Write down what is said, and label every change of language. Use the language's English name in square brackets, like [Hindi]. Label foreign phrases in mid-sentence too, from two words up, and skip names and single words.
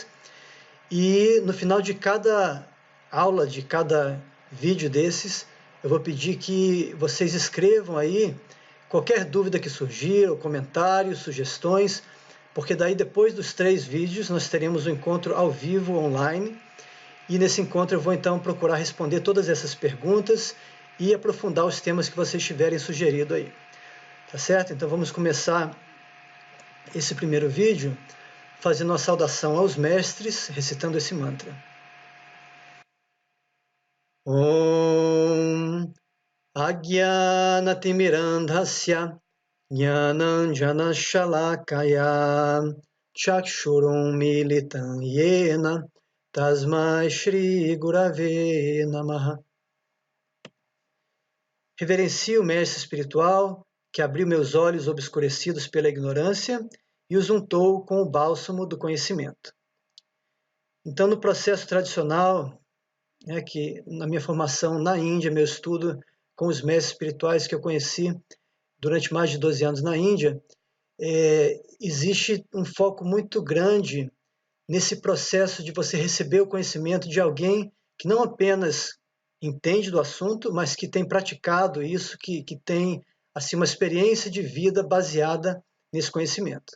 [Portuguese] E no final de cada aula, de cada vídeo desses, eu vou pedir que vocês escrevam aí qualquer dúvida que surgir, ou comentários, sugestões, porque daí depois dos 3 vídeos nós teremos um encontro ao vivo, online, e nesse encontro eu vou então procurar responder todas essas perguntas e aprofundar os temas que vocês tiverem sugerido aí. Tá certo? Então vamos começar esse primeiro vídeo fazendo uma saudação aos mestres, recitando esse mantra. [Sanskrit] Om Ajnanatirmirandhasya Jnananjana Shalakaya Chakshurum Militam Yena Tasmai Shri Gurave Namaha. [Portuguese] Reverencio o mestre espiritual que abriu meus olhos obscurecidos pela ignorância e os untou com o bálsamo do conhecimento. Então, no processo tradicional, que na minha formação na Índia, meu estudo com os mestres espirituais que eu conheci durante mais de 12 anos na Índia, existe um foco muito grande nesse processo de você receber o conhecimento de alguém que não apenas entende do assunto, mas que tem praticado isso, que tem assim, uma experiência de vida baseada nesse conhecimento.